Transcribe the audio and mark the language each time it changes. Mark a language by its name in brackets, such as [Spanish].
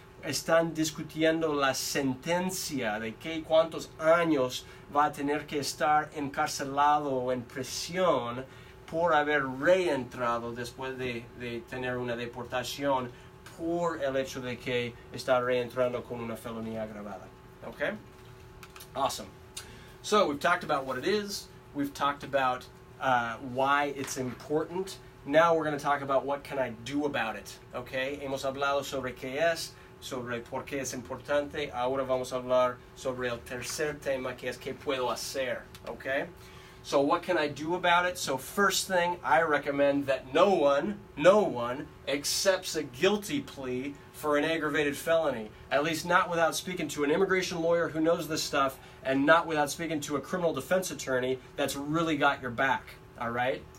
[Spanish] están discutiendo la sentencia de cuántos años va a tener que estar encarcelado o en prisión por haber reentrado después de tener una deportación por el hecho de que está reentrando con una felonía agravada. [English] Okay? Awesome. So we've talked about what it is. We've talked about why it's important. Now we're going to talk about what can I do about it. Okay? [Spanish] Hemos hablado sobre qué es, sobre por qué es importante. Ahora vamos a hablar sobre el tercer tema, que es qué puedo hacer. [English] Okay? So what can I do about it? So first thing, I recommend that no one accepts a guilty plea for an aggravated felony. At least not without speaking to an immigration lawyer who knows this stuff, and not without speaking to a criminal defense attorney that's really got your back. All right?